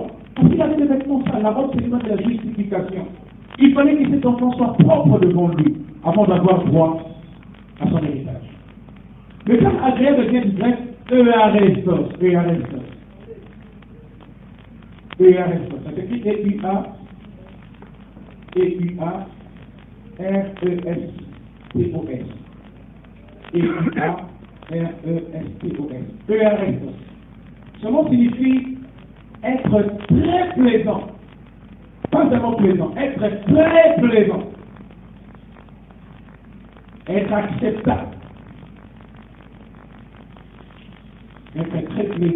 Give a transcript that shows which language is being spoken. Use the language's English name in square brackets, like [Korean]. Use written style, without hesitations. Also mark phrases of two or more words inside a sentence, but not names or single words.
[French] Parce qu'il avait des vêtements sales. La robe, c'est l'image de la justification. Il fallait que cet enfant soit propre devant lui avant d'avoir droit à son héritage. Le terme agréable vient du grec euarestos. Euarestos. Euarestos. Ça s'écrit E-U-A-R-E-S-T-O-S. E-U-A-R-E-S-T-O-S. Euarestos. Ce mot signifie être très plaisant. Pas seulement plaisant, être très plaisant. Être acceptable. Être très plaisant.